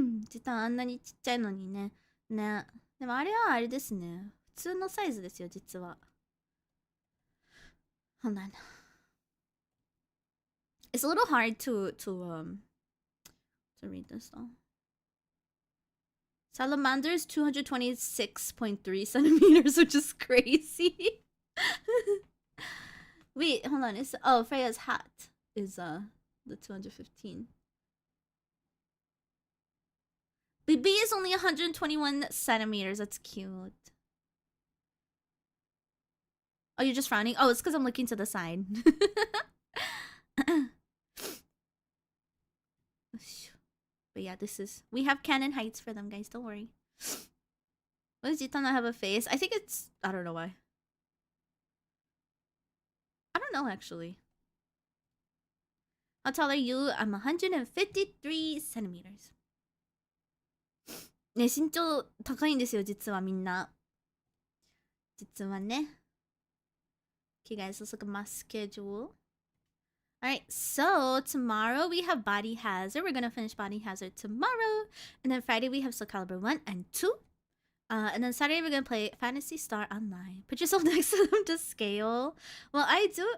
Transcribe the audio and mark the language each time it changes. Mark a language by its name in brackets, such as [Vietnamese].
[Japanese] 実はあんなにちっちゃいのにね。ね。でもあれはあれですね。普通のサイズですよ、実は。 [English] Hold on. It's a little hard to read this though. Salamander is 226.3 centimeters, which is crazy. Wait, hold on. It's Freya's hat is the 215. BB is only 121 centimeters. That's cute. Oh, you're just frowning? Oh, it's because I'm looking to the side. But yeah, we have canon heights for them, guys. Don't worry. Why does Jita not have a face? I think it's... I don't know why. I don't know, actually. How tall are you? I'm 153 centimeters. [Japanese] ね、身長高いんですよ、実はみんな。実はね。 [English] Okay, guys, let's look at my schedule. Alright, so tomorrow we have Body Hazard. We're gonna finish Body Hazard tomorrow. And then Friday we have Soul Calibur 1 and 2. And then Saturday we're gonna play Phantasy Star Online. Put yourself next to them to scale. Well, I do...